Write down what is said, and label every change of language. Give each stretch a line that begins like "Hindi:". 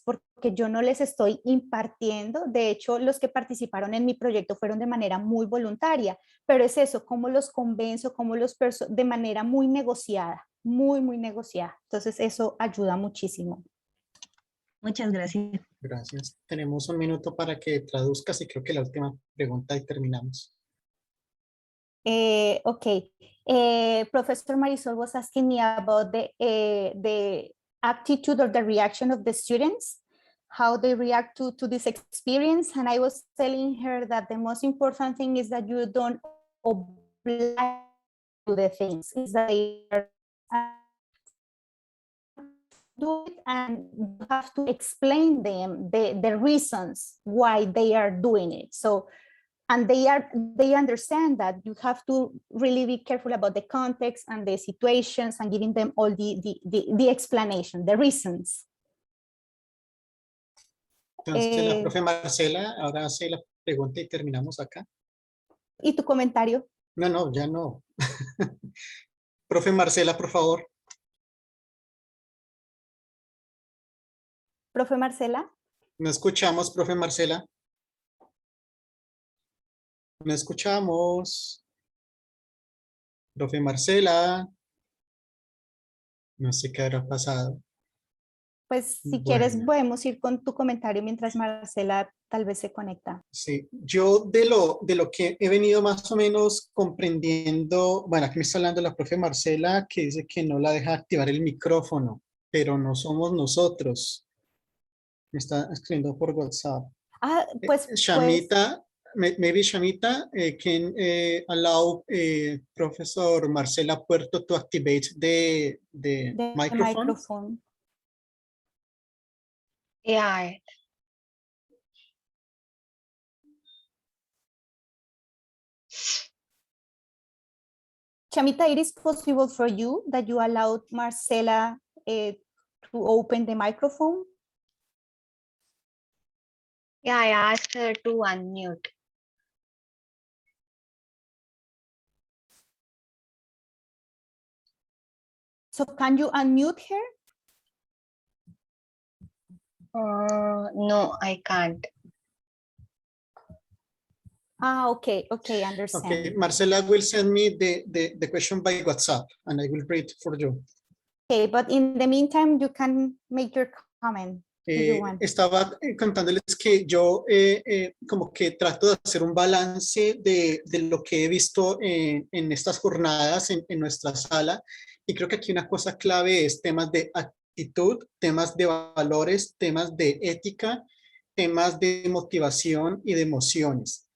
Spanish: Porque yo no les estoy impartiendo, de hecho los que participaron en mi proyecto fueron de manera muy voluntaria, pero es eso, cómo los convenzo, cómo de manera muy negociada, muy negociada. Entonces eso ayuda muchísimo. Muchas gracias. Gracias. Tenemos un minuto para que traduzcas y creo que la última pregunta y terminamos.
English: Okay. Professor Marisol was asking me about the attitude or the reaction of the students, how they react to this experience. And I was telling her that the most important thing is that you don't oblige to the things, is that they are do it, and you have to explain them the reasons why they are doing it. So, and they understand that you have to really be careful about the context and the situations and giving them all the explanation, the reasons.
Spanish: Entonces la profe Marcela ahora hace la pregunta y terminamos acá. ¿Y tu comentario? No, ya no. Profe Marcela, por favor. Profe Marcela. No escuchamos, profe Marcela. No escuchamos. Profe Marcela. No sé qué habrá pasado. Pues si quieres podemos ir con tu comentario mientras Marcela tal vez se conecta. Sí, yo de lo que he venido más o menos comprendiendo, bueno, aquí me está hablando la profe Marcela que dice que no la deja activar el micrófono, pero no somos nosotros. Me está escribiendo por WhatsApp. Ah, pues
English: Shamita, maybe Shamita can allow Professor Marcela Puerto to activate the microphone. Yeah. Shamita, it is possible for you that you allowed Marcela to open the microphone? Yeah, I asked her to unmute. So can you unmute her? No, I can't. Ah, okay, understand. Okay, Marcela will send me the question by WhatsApp and I will read for you. Okay, but in the meantime, you can make your comment.
Spanish: Estaba contándoles que yo como que trato de hacer un balance de lo que he visto en estas jornadas en nuestra sala, y creo que aquí una cosa clave es temas de actitud, temas de valores, temas de ética, temas de motivación y de emociones.